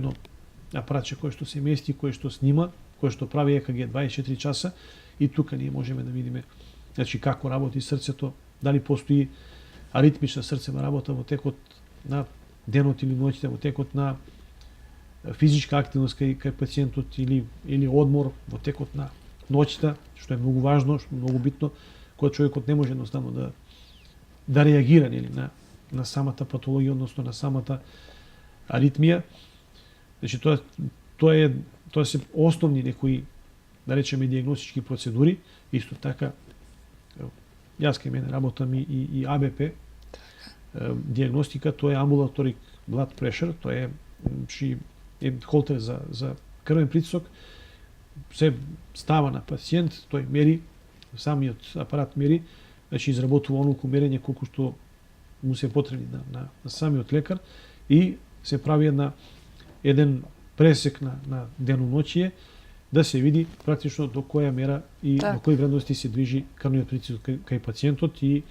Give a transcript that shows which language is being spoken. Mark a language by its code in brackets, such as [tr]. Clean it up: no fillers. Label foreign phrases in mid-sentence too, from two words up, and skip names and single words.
[mk] едно апаратче кој што се мести, кој што снима, кој што прави ЕКГ 24 часа и тука ние можеме да видиме како работи срцето, дали постои аритмична срцева работа во текот на денот или ноќите, во текот на физичка активност кај пациентот или одмор во текот на ноќта, што е многу важно, што е многу битно, кога човекот не може едноставно да реагира на самата патологија, односно на самата аритмија. Тоа се основни некои, да речеме, диагностички процедури. Исто така, јас кај мене работам и АБП, диагностика, тоа е [en] ambulatory blood pressure, [mk] тоа е холтер за крвен притисок, се става на пациент, тој мери, самиот апарат мери, изработува онолку мерење колку што му се потребни на самиот лекар и се прави еден пресек на деноноќие да се види практично до која мера и до кои вредности се движи крвниот притисок кај пациентот